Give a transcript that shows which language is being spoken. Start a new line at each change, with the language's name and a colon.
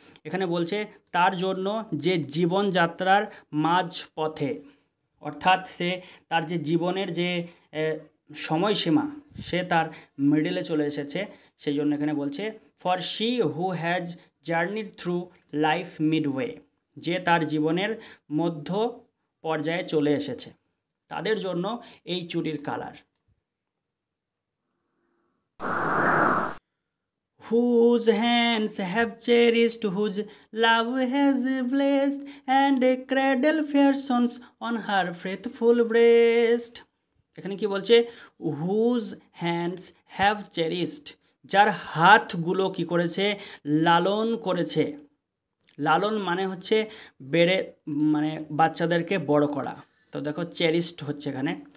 Bangla: এখানে বলছে তার জন্য যে জীবনযাত্রার মাঝ পথে, অর্থাৎ সে তার যে জীবনের যে সময়সীমা সে তার মিডলে চলে এসেছে, সেই জন্য এখানে বলছে
English: for she who has journeyed through life midway,
Bangla: যে তার জীবনের মধ্য পর্যায়ে চলে এসেছে, তাদের জন্য এই চুড়ির colour.
English: Whose hands have cherished, whose love has blessed, and a cradle fair sons on her faithful breast.
Bangla: এখানে কি বলছে?
English: whose hands have cherished,
Bangla: যার হাতগুলো কি করেছে? লালন করেছে। লালন মানে হচ্ছে বেড়ে, মানে বাচ্চাদেরকে বড় করা। তো দেখো চেরিস্ট হচ্ছে এখানে।